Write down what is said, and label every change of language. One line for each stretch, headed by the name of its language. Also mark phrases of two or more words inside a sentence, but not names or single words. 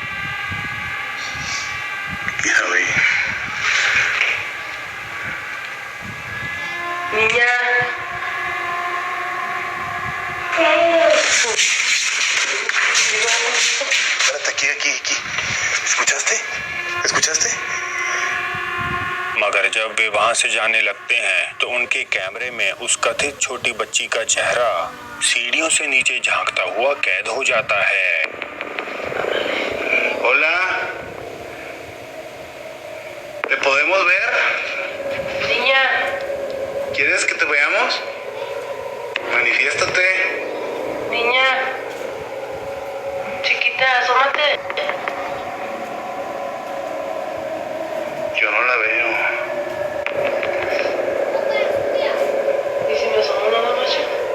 Spanish: Ya, güey. Niña. Espérate, aquí. ¿Escuchaste?
Hindi: मगर जब वे वहां से जाने लगते हैं तो उनके कैमरे में उस कथित छोटी बच्ची का चेहरा सीढ़ियों से नीचे झांकता हुआ कैद हो जाता है।
Spanish: Hola. ¿Te podemos ver? ¿Quieres que te veamos? Manifiéstate. Niña, chiquita, asómate. Yo no la veo. ¿Y si me asomo una noche?